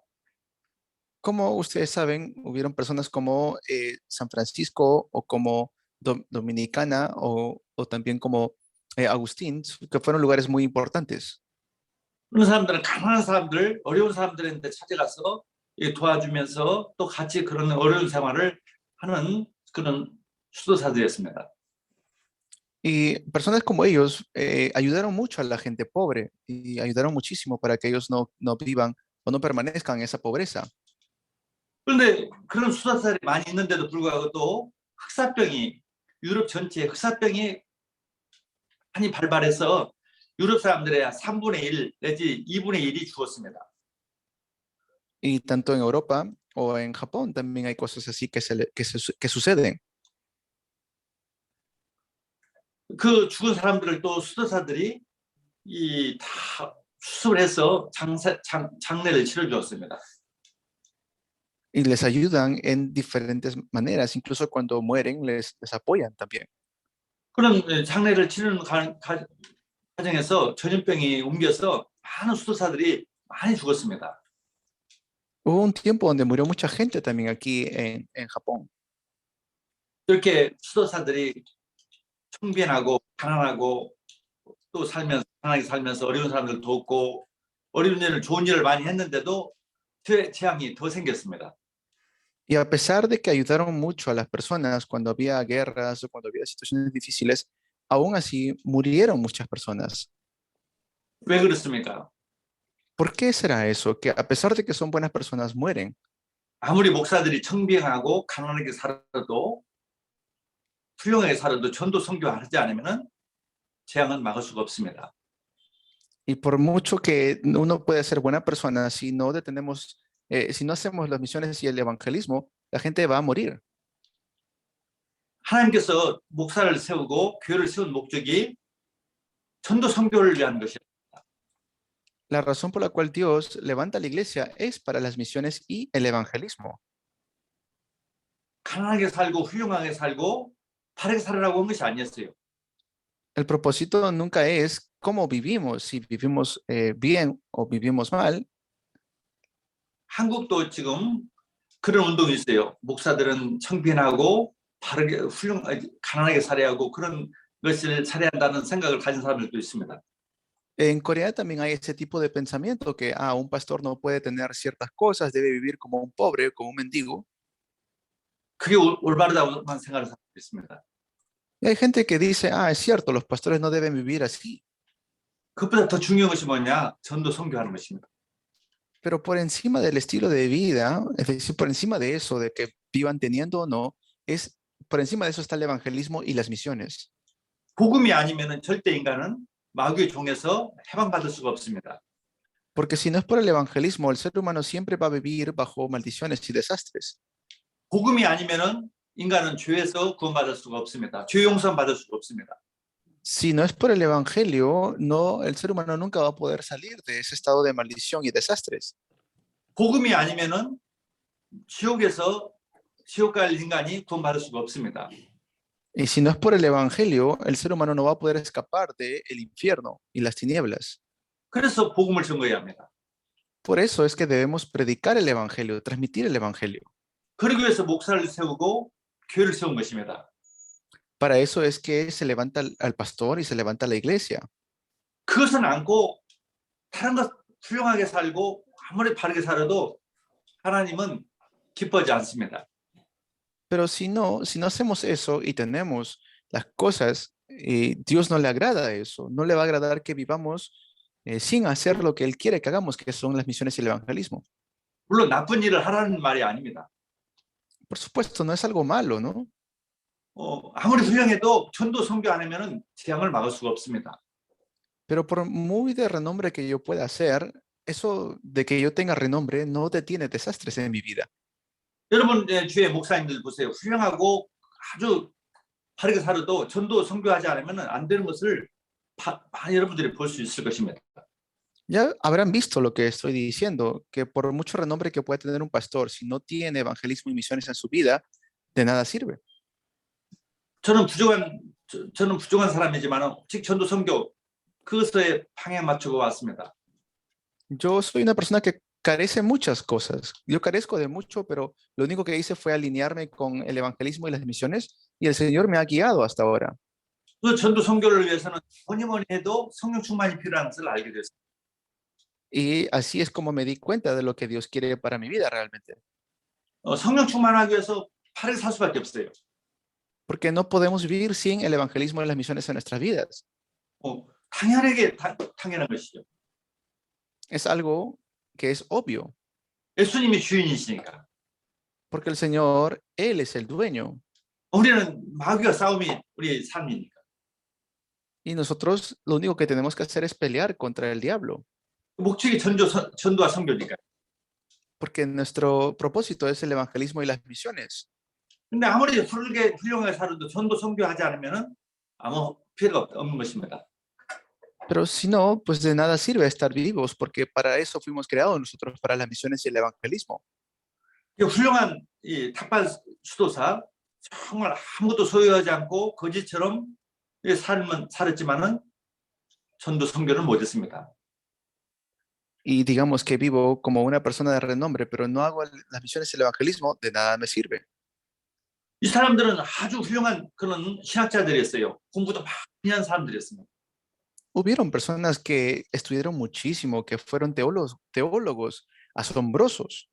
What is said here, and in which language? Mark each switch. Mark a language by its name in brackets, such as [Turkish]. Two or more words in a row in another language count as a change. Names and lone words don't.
[Spanish] Como ustedes saben, hubieron personas como San Francisco o como Dominicana o también como Agustín, que fueron lugares muy importantes. [Korean] 그런 사람들은 가난한 사람들, 어려운 사람들한테 찾아가서 도와주면서 또 같이 그런 어려운 생활을 하는 그런 수도사들이었습니다. [Spanish] Y personas como ellos ayudaron mucho a la gente pobre y ayudaron muchísimo para que ellos no vivan o no permanezcan en esa pobreza. [Korean] 그런데 그런 수도사들이 많이 있는데도 불구하고 또 흑사병이 유럽 전체에 흑사병이 많이 발발해서 유럽 사람들의 3분의 1 내지 2분의 1이 죽었습니다. [Spanish] Y tanto en Europa o en Japón también hay cosas así que suceden. [Korean] 그 죽은 사람들을 또 수도사들이 다 수습을 해서 장례를 치러주었습니다. [Spanish] Y les ayudan en diferentes maneras, incluso cuando mueren les apoyan también. [Korean] 그런 장례를 치르는 과정에서 전염병이 옮겨서 많은 수도사들이 많이 죽었습니다. [Spanish] Hubo un tiempo donde murió mucha gente también aquí en Japón. [Korean] 이렇게 수도사들이 청빈하고 가난하고 또 가난하게 살면서 어려운 사람들 돕고 어려운 일을 좋은 일을 많이 했는데도 재앙이 더 생겼습니다. [Spanish] Y a pesar de que ayudaron mucho a las personas cuando había guerras o cuando había situaciones difíciles, aún así murieron muchas personas. [Korean] 왜 그렇습니까? [Spanish] ¿Por qué será eso? Que a pesar de que son buenas personas, mueren. [Korean] 아무리 목사들이 청빈하고 가난하게 살아도 훌륭하게 살아도 전도 선교하지 않으면은 재앙은 막을 수가 없습니다. [Spanish] Y por mucho que uno puede ser buena persona, si no detenemos, si no hacemos las misiones y el evangelismo, la gente va a morir. [Korean] 하나님께서 목사를 세우고 교회를 세운 목적이 전도 선교를 위한 것입니다. [Spanish] La razón por la cual Dios levanta la iglesia es para las misiones y el evangelismo. [Korean] 가난하게 살고 훌륭하게 살고 바르게 살으라고 한 것이 아니었어요. [Spanish] El propósito nunca es cómo vivimos, si vivimos bien o vivimos mal. [Korean] 한국도 지금 그런 운동이 있어요. 목사들은 청빈하고 바르게 가난하게 살아야 하고 그런 것을 살아야 한다는 생각을 가진 사람들도 있습니다. [Spanish] En Corea también hay ese tipo de pensamiento que un pastor no puede tener ciertas cosas, debe vivir como un pobre, como un mendigo. [Korean] 그게 올바르다고만 생각하는 사람도 있습니다. [Spanish] Y hay gente que dice, es cierto, los pastores no deben vivir así. [Korean] 그것보다 더 중요한 것이 뭐냐? 전도 선교하는 것입니다. [Spanish] Pero por encima del estilo de vida, es decir, por encima de eso, de que vivan teniendo o no, por encima de eso está el evangelismo y las misiones. [Korean] 복음이 아니면은 절대 인간은 마귀의 종에서 해방받을 수가 없습니다. [Spanish] Porque si no es por el evangelismo, el ser humano siempre va a vivir bajo maldiciones y desastres. [Korean] 복음이 아니면은 인간은 죄에서 구원받을 수가 없습니다. 죄 용서 받을 수가 없습니다. [Spanish] Si no es por el evangelio, el ser humano nunca va a poder salir de ese estado de maldición y desastres. [Korean] 복음이 아니면은 지옥에서 지옥 갈 인간이 구원받을 수가 없습니다. [Spanish] Y si no es por el evangelio, el ser humano no va a poder escapar del infierno y las tinieblas. [Korean] 그래서 복음을 전거해야 합니다. [Spanish] Por eso es que debemos predicar el evangelio, transmitir el evangelio. [Korean] 그러기 위해서 목사를 세우고 교회를 세운 것입니다. [Spanish] Para eso es que se levanta al pastor y se levanta la iglesia. [Korean] 그것은 않고 다른 것 훌륭하게 살고 아무리 바르게 살아도 하나님은 기뻐하지 않습니다. [Spanish] Pero si no hacemos eso y tenemos las cosas, Dios no le agrada eso. No le va a agradar que vivamos sin hacer lo que Él quiere que hagamos, que son las misiones y el evangelismo. [Korean] 물론 나쁜 일을 하라는 말이 아닙니다. [Spanish] Por supuesto, no es algo malo, ¿no? [Korean] 아무리 훌륭해도 전도 선교 안 하면은 재앙을 막을 수가 없습니다. [Spanish] Pero por muy de renombre que yo pueda hacer, eso de que yo tenga renombre no detiene desastres en mi vida. [Korean] 여러분 주의 목사님들 보세요. 훌륭하고 아주 바르게 살아도 전도 선교하지 않으면 안 되는 것을 여러분들이 볼 수 있을 것입니다. [Spanish] Ya habrán visto lo que estoy diciendo, que por mucho renombre que pueda tener un pastor, si no tiene evangelismo y misiones en su vida, de nada sirve. [Korean] 저는 부족한 사람이지만 오직 전도 선교 그것에 방향 맞추고 왔습니다. [Spanish] Yo soy una persona que carece muchas cosas. Yo carezco de mucho, pero lo único que hice fue alinearme con el evangelismo y las misiones, y el Señor me ha guiado hasta ahora. [Korean] 그 전도 선교를 위해서는 뭐니 해도 성령 충만이 필요한 것을 알게 됐습니다. [Spanish] Y así es como me di cuenta de lo que Dios quiere para mi vida realmente. [Korean] 성령 충만하기 위해서 팔을 살 수밖에 없어요. [Spanish] Porque no podemos vivir sin el evangelismo y las misiones en nuestras vidas. [Korean] 당연한 것이죠. [Spanish] Es algo que es obvio. [Korean] 예수님이 주인이시니까. [Spanish] Porque el Señor, Él es el dueño. [Korean] 우리는 마귀와 싸움이 우리의 삶이니까. [Spanish] Y nosotros lo único que tenemos que hacer es pelear contra el diablo. [Korean] 목적이 전도와 선교니까. [Spanish] Porque nuestro propósito es el evangelismo y las misiones. [Korean] 근데 아무리 훌륭하게 살아도 전도 선교하지 않으면은 아무 필요가 없는 것입니다. [Spanish] Pero si no, pues de nada sirve estar vivos, porque para eso fuimos creados nosotros, para las misiones y el evangelismo. [Korean] 훌륭한 이 탁발 수도사 정말 아무것도 소유하지 않고 거지처럼 삶은 살았지만은 전도 선교를 못했습니다. [Spanish] Y digamos que vivo como una persona de renombre, pero no hago las misiones y el evangelismo, de nada me sirve. [Korean] 이 사람들은 아주 훌륭한 그런 신학자들이었어요. 공부도 많이 한 사람들이었습니다. [Spanish] Hubieron personas que estudiaron muchísimo, que fueron teólogos asombrosos.